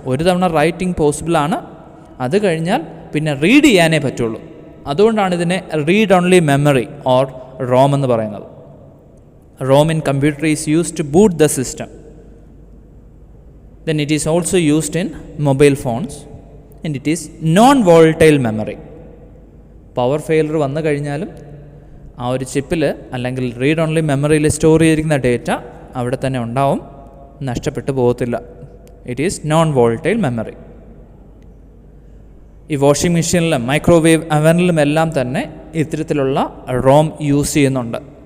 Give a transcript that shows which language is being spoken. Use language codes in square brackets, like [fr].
[ml] ഒരു തവണ റൈറ്റിംഗ് പോസിബിളാണ്, അത് കഴിഞ്ഞാൽ പിന്നെ റീഡ് ചെയ്യാനേ പറ്റുള്ളൂ. അതുകൊണ്ടാണ് ഇതിനെ read only memory or Rome എന്ന് പറയുന്നത്. [en] ROM in computer is used to boot the system. Then it is also used in mobile phones and it is non-volatile memory. [ml] Power failure വന്നു കഴിഞ്ഞാലും ആ ഒരു ചിപ്പിൽ അല്ലെങ്കിൽ റീഡ് ഓൺലി മെമ്മറിയിൽ store ചെയ്തിരിക്കുന്ന ഡേറ്റ അവിടെ തന്നെ ഉണ്ടാവും, നഷ്ടപ്പെട്ടു പോകത്തില്ല. [en] It is non volatile memory. [ml] ഈ വാഷിംഗ് മെഷീനിലും മൈക്രോവേവ് അവനിലും എല്ലാം തന്നെ ഇത്തരത്തിലുള്ള റോം യൂസ് ചെയ്യുന്നുണ്ട്.